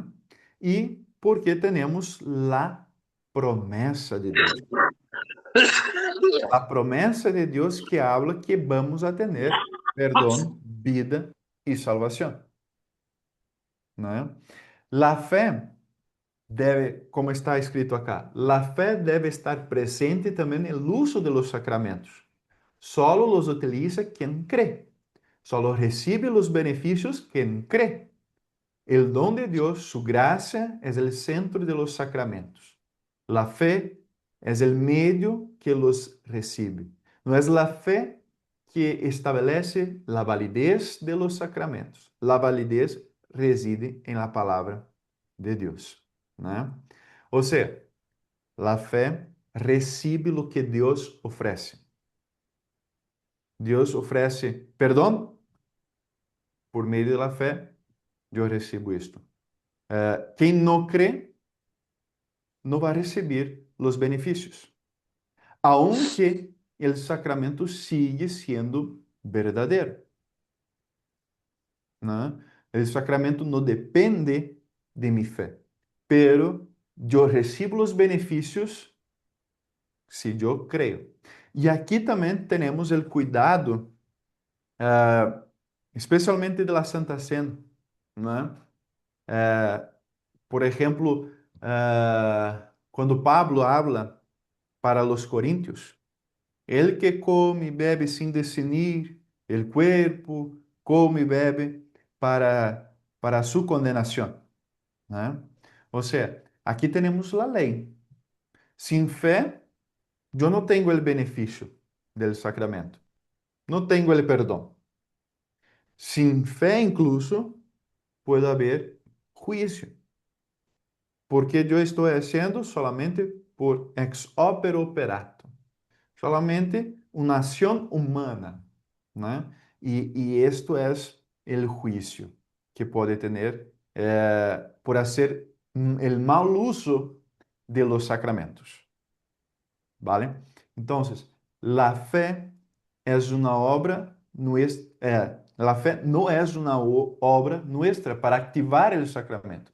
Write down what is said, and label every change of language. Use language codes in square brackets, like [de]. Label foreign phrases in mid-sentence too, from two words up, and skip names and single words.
[pt] E porque temos a promessa de Deus. A promessa de Deus que habla que vamos a ter perdão, vida e salvação, né? La fé deve, como está escrito acá, la fé deve estar presente também no uso [es] de los sacramentos. Solo los utiliza quien cree. Solo recibe los beneficios quien cree. El don de Dios, su gracia, es el centro de los sacramentos. La fe es el medio que los recibe. No es la fe que establece la validez de los sacramentos. La validez reside en la palabra de Dios, ¿no? O sea, la fe recibe lo que Dios ofrece. Dios ofrece perdón por medio de la fe. Yo recibo esto. [pt] Quem não crê não vai receber os benefícios, aunque o sacramento sigue sendo verdadeiro, né? O sacramento não depende de minha fé, pero eu recebo os benefícios se eu creio. E aqui também temos o cuidado, especialmente da Santa Cena, né? Por exemplo, quando Pablo habla para os coríntios, [es] el que [pt] come e bebe sem discernir [es] el cuerpo, [pt] come e bebe para su condenação, né? Ou seja, aqui temos a lei. Sem fé, eu não tenho o benefício do sacramento. Não tenho o perdão. Sem fé, incluso, pode haver juízo. Porque eu estou fazendo solamente por [la] ex opere operato. [pt] Solamente uma ação humana, né? E isto é o juízo que pode ter por fazer o mal uso [es] de los sacramentos, [pt] ¿vale? Então, a fé é uma obra [es] la fe no es una obra nuestra para activar el sacramento.